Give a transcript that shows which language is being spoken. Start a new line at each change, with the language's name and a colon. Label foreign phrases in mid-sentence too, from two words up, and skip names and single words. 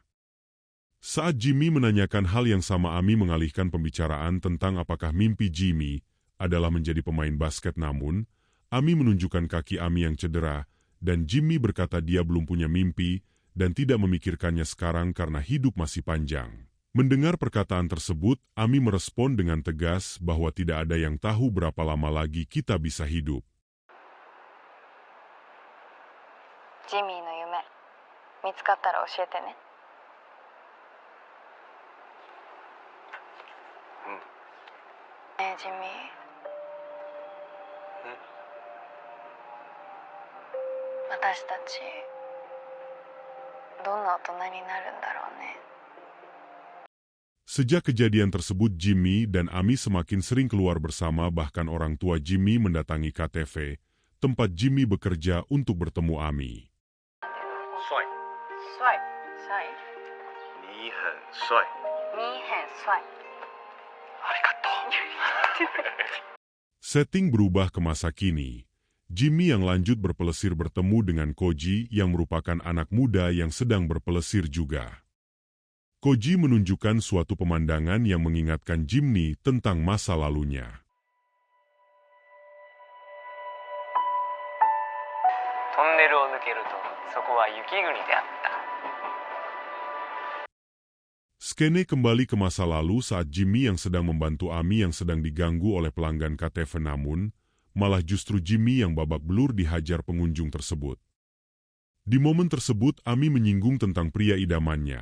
Indonesian: Saat Jimmy menanyakan hal yang sama, Ami mengalihkan pembicaraan tentang apakah mimpi Jimmy adalah menjadi pemain basket, namun Ami menunjukkan kaki Ami yang cedera dan Jimmy berkata dia belum punya mimpi dan tidak memikirkannya sekarang karena hidup masih panjang. Mendengar perkataan tersebut, Ami merespon dengan tegas bahwa tidak ada yang tahu berapa lama lagi kita bisa hidup.
Japanese: ジミーの夢、見つかったら教えてね. Jimmy. 私たちどんな大人になるんだろうね。
Indonesian: Sejak kejadian tersebut, Jimmy dan Ami semakin sering keluar bersama, bahkan orang tua Jimmy mendatangi KTV, tempat Jimmy bekerja untuk bertemu Ami.
Chinese: 帅，帅帅你很帅。你很帅。
Japanese: ありがとう。
Indonesian: Setting berubah ke masa kini. Jimmy yang lanjut berpelesir bertemu dengan Koji yang merupakan anak muda yang sedang berpelesir juga. Koji menunjukkan suatu pemandangan yang mengingatkan Jimmy tentang masa lalunya.
Japanese: トンネルを抜けるとそこは雪国であった。
Indonesian: Skene kembali ke masa lalu saat Jimmy yang sedang membantu Ami yang sedang diganggu oleh pelanggan KTV, namun malah justru Jimmy yang babak belur dihajar pengunjung tersebut. Di momen tersebut Ami menyinggung tentang pria idamannya.